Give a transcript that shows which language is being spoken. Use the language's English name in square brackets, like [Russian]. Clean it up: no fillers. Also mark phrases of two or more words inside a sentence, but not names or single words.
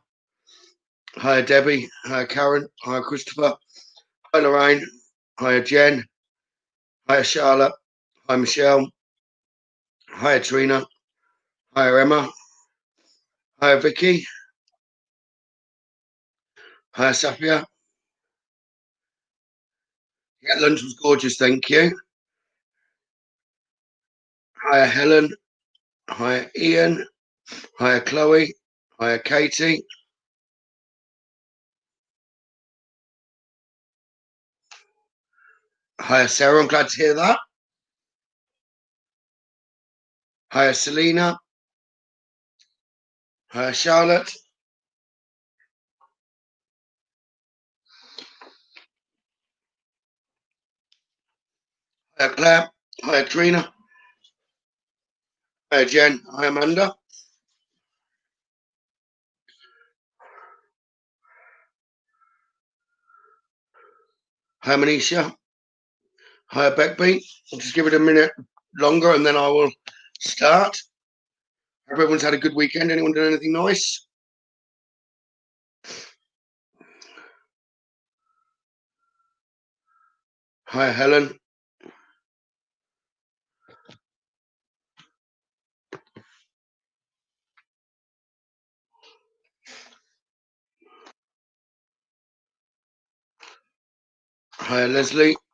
[English] Hi, Debbie. Hi, Karen. Hi, Christopher. Hi, Lorraine. Hi, Jen. Hi, Charlotte. Hi, Michelle. Hi, Trina. Hi, Emma. Hi, Vicky. Hi, Safia. Yeah, lunch was gorgeous, thank you. Hi, Helen. Hi, Ian. Hi, Chloe. Hi, Katie. Hi, Sarah. I'm glad to hear that. Hi, Selena. Hi, Charlotte. Hi, Claire. Hi, Trina. Hi, Jen. Hi, Amanda. Hi, Manisha. Hi, Beckby. I'll just give it a minute longer and then I will start. Hope everyone's had a good weekend. Anyone done anything nice? Hi, Helen. Hi, Leslie.